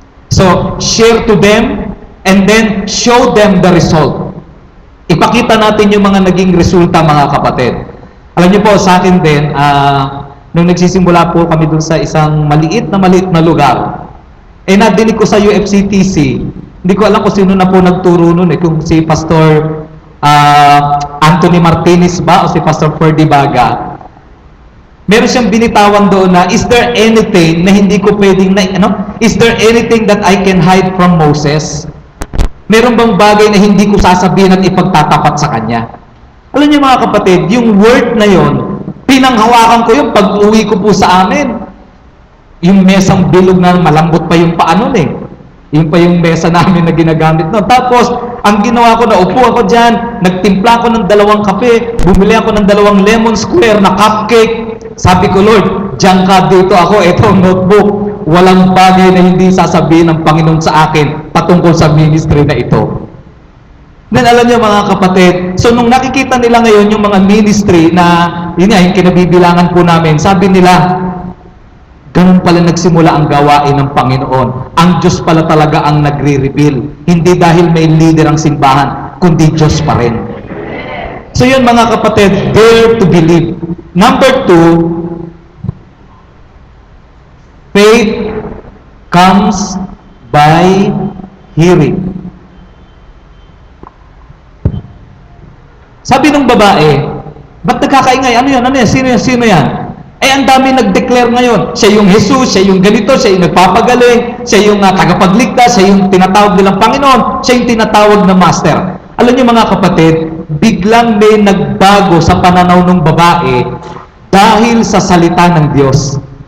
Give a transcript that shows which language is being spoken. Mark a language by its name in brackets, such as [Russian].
[English] So, share to them and then show them the result. [Filipino] ipakita natin yung mga naging resulta, mga kapatid. Alam niyo po, sa akin din, nung nagsisimula po kami dun sa isang maliit na lugar, nadinig ko sa UFCTC, hindi ko alam kung sino na po nagturo nun, kung si Pastor Anthony Martinez ba o si Pastor Ferdy Baga. Meron siyang binitawan doon na, [English] is there anything [Filipino] na hindi ko pwedeng, [English] is there anything that I can hide from Moses? [Filipino] Meron bang bagay na hindi ko sasabihin at ipagtatapat sa kanya? Alam niyo mga kapatid, yung word na yon, pinanghawakan ko yung pag-uwi ko po sa amin. Yung mesang bilog na malambot pa yung paa nun eh. Yung pa yung mesa namin na ginagamit nun. Tapos, ang ginawa ko, naupo ako dyan, nagtimpla ako ng 2 kape, bumili ako ng 2 lemon square na cupcake. Sabi ko, Lord, diyan ka, dito ako, ito ang notebook. Walang bagay na hindi sasabihin ng Panginoon sa akin patungkol sa ministry na ito. Then alam niyo mga kapatid, so nung nakikita nila ngayon yung mga ministry na, yun nga, yung kinabibilangan po namin, sabi nila, ganun pala nagsimula ang gawain ng Panginoon. Ang Diyos pala talaga ang nagre-reveal. Hindi dahil may leader ang simbahan, kundi Diyos pa rin. So yun mga kapatid, [English] dare to believe. Number 2, faith comes by hearing. [Filipino] Sabi ng babae, ba't nagkakaingay? Ano yan? Ano yan? Sino yan? Sino yan? Ang dami nag-declare ngayon. Siya yung Jesus, siya yung ganito, siya yung nagpapagaling, siya yung tagapagligtas, siya yung tinatawag nilang Panginoon, siya yung tinatawag na Master. Alam niyo mga kapatid, biglang may nagbago sa pananaw ng babae dahil sa salita ng Diyos.